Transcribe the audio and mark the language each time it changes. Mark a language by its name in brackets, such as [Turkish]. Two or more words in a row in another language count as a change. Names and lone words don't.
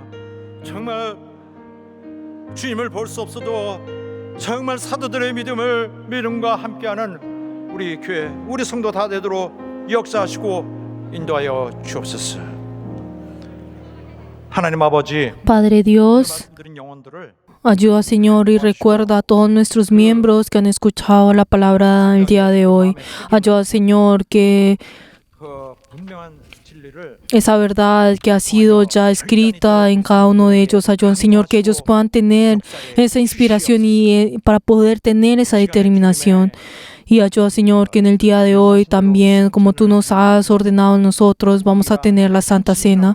[Korean] 정말 주님을 볼 수 없어도 정말 사도들의 믿음과 함께하는 우리 교회, 우리 성도 다 되도록 역사하시고 인도하여 주옵소서. 하나님 아버지, [Spanish] Padre Dios, [Korean] 말씀드린 영혼들을 [Spanish] ayuda, Señor, y recuerda a todos nuestros miembros que han escuchado la palabra el día de hoy. Ayuda, Señor, que [Korean] 그 분명한 진리를 [Spanish] esa verdad que ha sido ya escrita en cada uno de ellos, ayuda, Señor, que ellos puedan tener esa inspiración y para poder tener esa determinación. Y ayuda, Señor, que en el día de hoy también, como tú nos has ordenado a nosotros, vamos a tener la Santa Cena.